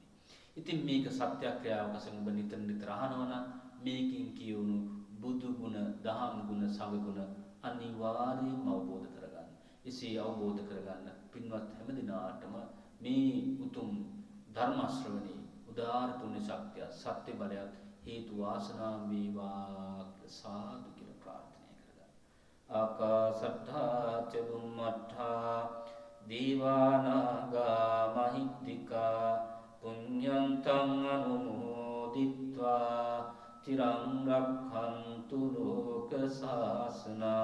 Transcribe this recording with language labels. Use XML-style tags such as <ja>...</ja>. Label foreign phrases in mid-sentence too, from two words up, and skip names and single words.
<si>ඉතින් මේක සත්‍යක්‍රියාවක වශයෙන් ඔබ නිතර නිතර අහනවා නම් මේකින් කියවුණු බුදු ගුණ, දහම් ගුණ, සංඝ ගුණ අනිවාර්යයෙන්ම අවබෝධ කරගන්න. එසේ අවබෝධ කරගන්න පින්වත් හැම දිනාටම මේ උතුම් ධර්ම ශ්‍රවණේ උදාාර පුණ්‍ය ශක්තිය සත්‍ය බලයත් හේතු වාසනා වේවා සාදු කියලා ප්‍රාර්ථනා කරගන්න.</si> <pi>ආකාසට්ඨා ච බුම්මට්ඨා දීවානාගා මහිද්దికා පුඤ්ඤන්තං අනුමෝදිත්වා චිරං රක්ඛන්තු ලෝක සාසනං.</pi>